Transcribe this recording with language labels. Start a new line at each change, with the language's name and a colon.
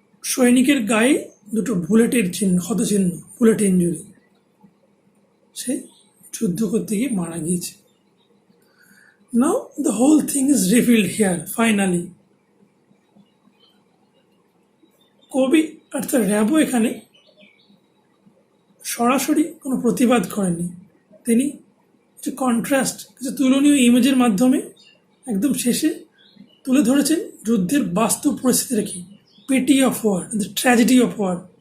Bangla: সৈনিকের গায়ে দুটো বুলেটের চিহ্ন, ক্ষতচিহ্ন, বুলেট ইঞ্জুরি। সে যুদ্ধ করতে গিয়ে মারা গিয়েছে।
English: Now the whole thing is revealed here, finally.
Bangla: কবি অর্থাৎ র্যাবো এখানে সরাসরি কোনো প্রতিবাদ করেননি, তিনি কিছু কন্ট্রাস্ট, কিছু তুলনীয় ইমেজের মাধ্যমে একদম শেষে তুলে ধরেছেন যুদ্ধের বাস্তব পরিস্থিতিটা কি,
English: Pity of war, the tragedy of war.